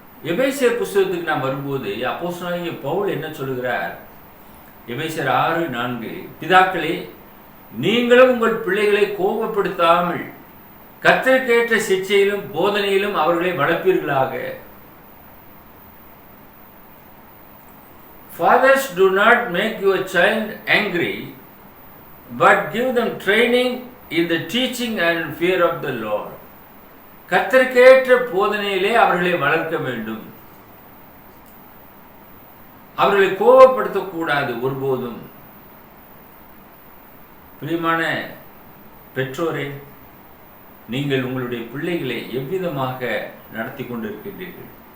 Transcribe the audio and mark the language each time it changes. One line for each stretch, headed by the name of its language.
Tamil: எபேசியர் புஸ்தகத்துக்கு நாம் வரும்போது அப்போஸ்தலனாகிய பவுல் என்ன சொல்லுகிறார்? எபேசியர் 6:4, பிதாக்களே, நீங்களும் உங்கள் பிள்ளைகளை கோபப்படுத்தாமல் கர்த்தருக்கேற்ற சிட்சையிலும் போதனையிலும் அவர்களை வளர்ப்பீர்களாக.
English: Fathers, do not make your child angry, but give them training in the teaching and fear of the Lord.
Tamil: கர்த்தருக்கேற்ற போதனையிலே அவர்களை வளர்க்க வேண்டும். அவர்களை கோபப்படுத்தக்கூடாது ஒருபோதும். பிரியமான பெற்றோரே, நீங்கள் உங்களுடைய பிள்ளைகளை எவ்விதமாக நடத்தி கொண்டிருக்கின்றீர்கள்?